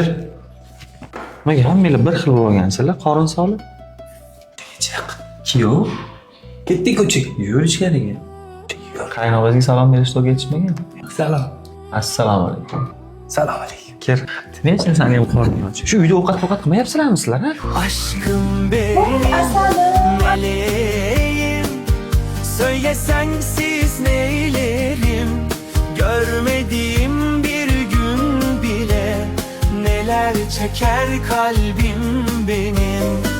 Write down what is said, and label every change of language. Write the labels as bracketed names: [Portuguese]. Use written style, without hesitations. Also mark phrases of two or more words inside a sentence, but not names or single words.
[Uzbek] Nimaga hammanglar bir xil bo'lgansizlar, qorin solib? Kiyov? Ketdik ko'chik. Yur ichkariga. Qaynog'angizga salom berishga to'g'ri ketishmagan? Salom. Assalomu alaykum. Salom alaykum. Kir. Nechun seni ham qorning och? Shu uyda ovqat qilmayapsizlarmi sizlar, ha? [Turkish] Aşkım benim meleğim, söyle sensiz neylerim, görmediğim bir gün bile neler çeker kalbim benim.